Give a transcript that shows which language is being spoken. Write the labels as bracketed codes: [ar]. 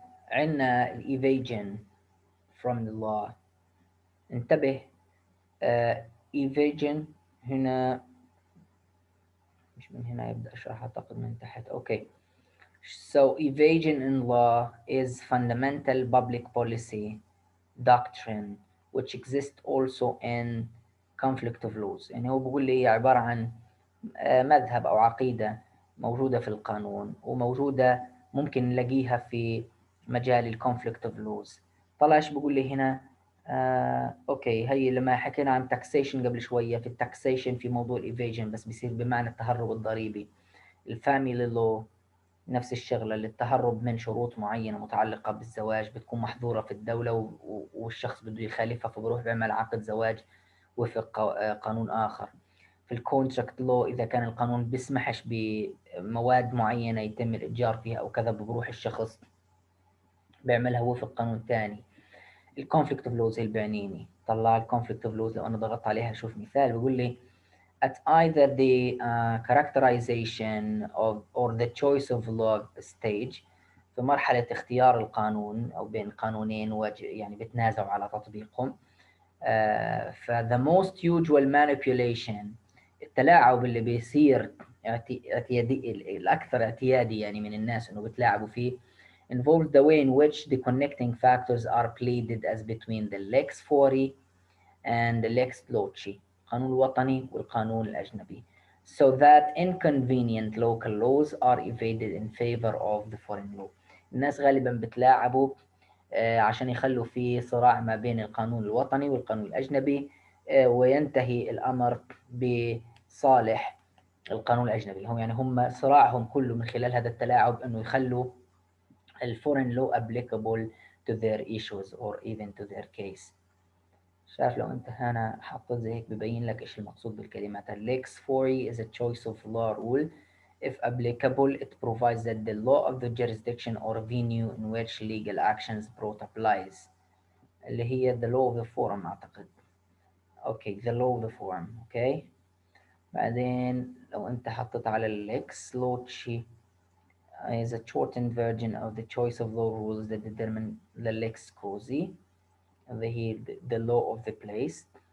[ar] عندنا الايفيجن [en] from the law. [ar] انتبه، evasion هنا مش من هنا يبدأ أشرح، أعتقد من تحت. أوكي. [en] So evasion in law is fundamental public policy doctrine which exists also in conflict of laws. [ar] يعني هو بيقول لي هي عبارة عن مذهب أو عقيدة موجودة في القانون، وموجودة ممكن نلاقيها في مجال الكونفليكت اوف لوز. طلع ايش بقول لي هنا؟ اوكي، هي لما حكينا عن تاكسيشن قبل شويه، في التاكسيشن في موضوع الايفيجن بس بيصير بمعنى التهرب الضريبي. الفاميلي لو نفس الشغله، للتهرب من شروط معينه متعلقه بالزواج بتكون محظوره في الدوله والشخص بده يخالفها، فبروح بيعمل عقد زواج وفق قانون اخر. في الكونتراكت لو اذا كان القانون بيسمحش بمواد معينه يتم الاتجار فيها او كذا، بروح الشخص بيعملها وفق قانون ثاني. الكونفليكت اوف لوز اللي بيعنيني، طلع الكونفليكت اوف لوز لو انا ضغطت عليها شوف مثال بيقول لي [en] at either the characterization of or the choice of law stage [ar] في مرحلة اختيار القانون أو بين قانونين يعني بتنازعوا على تطبيقهم. [en] ف the most usual manipulation، [ar] التلاعب اللي بيصير اعتيادي، الأكثر اعتيادي يعني من الناس إنه بتلاعبوا فيه، [en] involves the way in which the connecting factors are pleaded as between the lex fori and the lex loci، [ar] القانون الوطني والقانون الأجنبي، [en] so that inconvenient local laws are evaded in favor of the foreign law. [ar] الناس غالبا بتلاعبوا عشان يخلوا في صراع ما بين القانون الوطني والقانون الأجنبي، وينتهي الأمر بصالح القانون الأجنبي. هم يعني هم صراعهم كله من خلال هذا التلاعب إنه يخلوا الفورين لو [en] applicable to their issues or even to their case. [ar] شايف لو انت هنا حطيت زي هيك ببين لك ايش المقصود بالكلمات. [en] lex fori is a choice of law rule. If applicable, it provides that the law of the jurisdiction or venue in which legal actions brought applies، [ar] اللي هي [en] the law of the forum أعتقد. okay the law of the forum. okay بعدين لو انت حطيت على lex loci is a shortened version of the choice of law rules that determine the lex causa، [ar] اللي هي [en] the law of the place.